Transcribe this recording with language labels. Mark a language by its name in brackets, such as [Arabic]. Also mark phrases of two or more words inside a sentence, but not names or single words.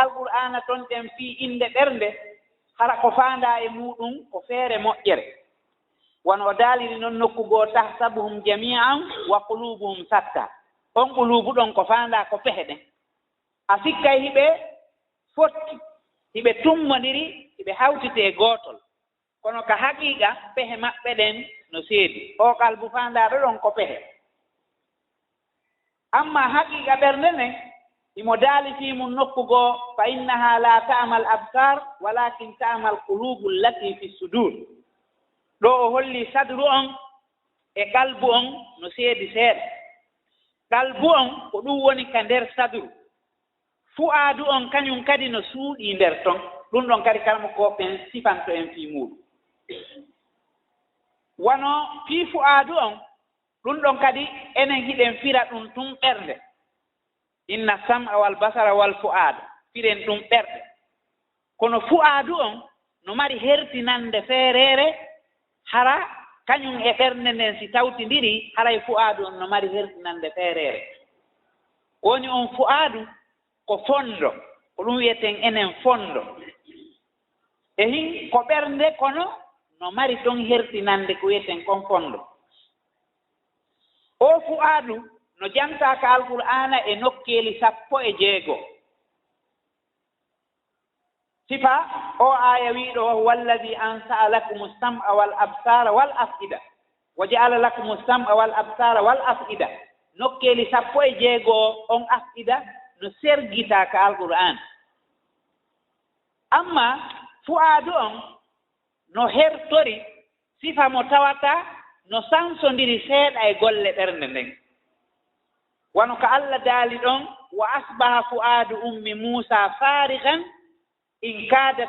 [Fula] alqur'ana ton ɗen fii inde ɓernde hara ko faanda e muɗum ko feere moƴƴere wono o daaliri noon nokkugoo [Arabic] تحسبهم جميعا وقلوبهم شتى [Fula] on qulubu ɗon ko faanda ko pehe ɗen a sikkay hiɓe fotti hiɓe tummodiri hiɓe hawtite gootol kono ka haqiqa pehe maɓɓe ɗen no seedi o kalbu faandaaɗo ɗon ko pehe amma haqiqa ɓernde nden imo daali fii mum nokkugoo [Arabic] فإنها لا تعمى الأبصار ولكن تعمى القلوب التي في الصدور [Fula] ɗo o holli sadru on e kalbu on no seedi seeɗa kalbu on ko ɗum woni ka nder sadru fu'aadu on kañum kadi no suuɗii nder ton ɗum ɗon kadi kalmo ko ɓen sifanto en fii muɗum wono fii fu'aadu on ɗum ɗon kadi enen hiɗen fira ɗum tun ɓernde [Arabic] إن السمع و البصر والفؤاد [Fula] firen ɗum ɓerɗe kono fu'aadu on no mari hertinande feereere hara kañum e ɓernde nden si tawtindiri haray fu'aadu on no mari hertinande feereere woni on fu'aadu ko fondo ko ɗum wiyeten enen fondo e hin ko ɓernde kono no mari ɗon hertinande ko wiyeten kon fondo o fu'aadu no jantaaka alqur'ana e nokkeeli 16 sifa o aya wiiɗo o [Arabic] هو الذي أنشأ لكم السمع والأبصار والأفئدة وجعل لكم السمع والأبصار والأفئدة [Fula] wa ja'ala lakum sam'a wal absara wal af'ida nokkeeli 16 on af'ida no sergitaaka alqur'an amma fu'aadu on no hertori sifa mo tawata no sansondiri seeɗa e golle ɓernde nden wono ko Allah daali ɗon [Arabic] وأصبح فؤاد أم موسى فارغا إن كادت